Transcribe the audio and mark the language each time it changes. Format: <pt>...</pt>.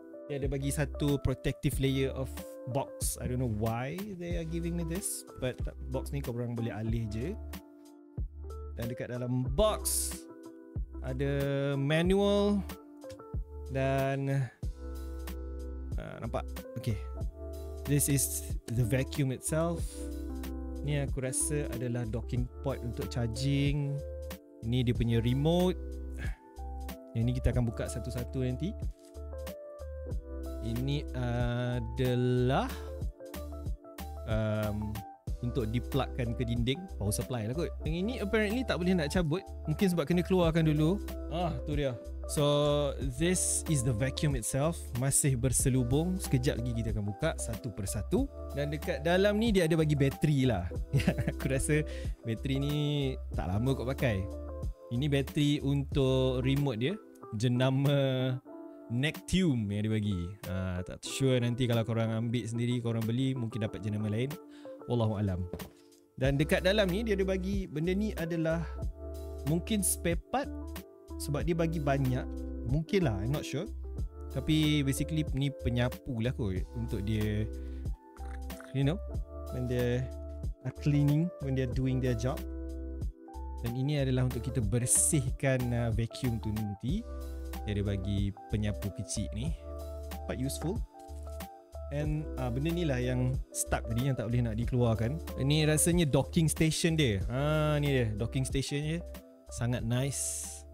<ms>Dia ada bagi satu</ms> <en>protective layer of box. I don't know why they are giving me this, but box</en> <ms>ni korang boleh alih je. Dan dekat dalam box ada manual dan nampak?</ms> <en>Okay, this is the vacuum itself.</en> <ms>Ni aku rasa adalah docking port untuk charging. Ni dia punya remote. Yang ni kita akan buka satu-satu nanti. Ini adalah untuk diplugkan ke dinding, power supply lah kot. Yang ini apparently tak boleh nak cabut. Mungkin sebab kena keluarkan dulu. Tu dia.</ms> <en>So this is the vacuum itself.</en> <ms>Masih berselubung. Sekejap lagi kita akan buka satu persatu. Dan dekat dalam ni dia ada bagi bateri lah. Aku rasa bateri ni tak lama kot pakai. Ini bateri untuk remote dia, jenama Nectium yang dia bagi. Tak sure nanti kalau korang ambil sendiri, korang beli, mungkin dapat jenama lain. Wallahualam. Dan dekat dalam ni dia ada bagi, benda ni adalah mungkin spare part, sebab dia bagi banyak. Mungkin lah,</ms> <en>I'm not sure.</en> <ms>Tapi basically ni penyapu lah kot, untuk dia, you know,</ms> <en>when they are cleaning, when they are doing their job.</en> <ms>Dan ini adalah untuk kita bersihkan vacuum tu nanti. Dia ada bagi penyapu kecil ni, quite useful. And benda ni lah yang stuck tadi, yang tak boleh nak dikeluarkan. Ini rasanya docking station dia. Ni dia, docking station dia. Sangat nice.</ms>